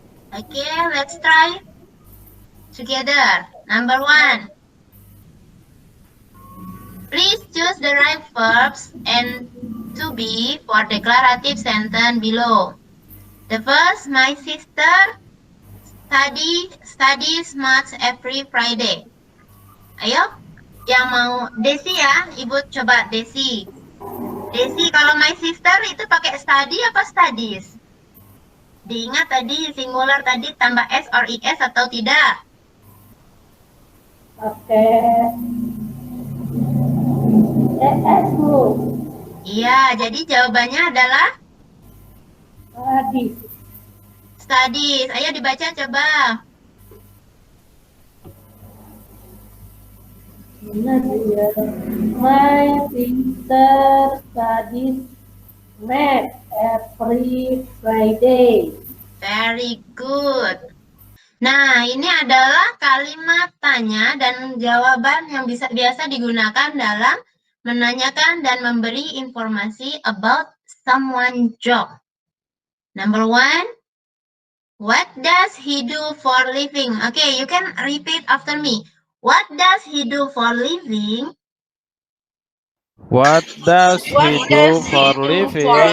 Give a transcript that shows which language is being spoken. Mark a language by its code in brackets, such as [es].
[en] Okay, let's try together. Number one. Please choose the right verbs and to be for declarative sentence below. The first, my sister studies maths every Friday. [id] Ayo, yang mau Desi ya, Ibu coba Desi. Desi, kalau [en] my sister [id] itu pakai study apa studies? Diingat tadi singular tadi tambah s or es atau tidak? Oke. Es, Bu. Iya, jadi jawabannya adalah [en] Studies. [id] studies. Ayo dibaca coba. [en] My sister studies math every Friday. Very good. [id] Nah, ini adalah kalimat tanya dan jawaban yang biasa digunakan dalam menanyakan dan memberi informasi [en] about someone's job. Number 1, what does he do for living? Okay, you can repeat after me. What does he do for living? What does he do for living?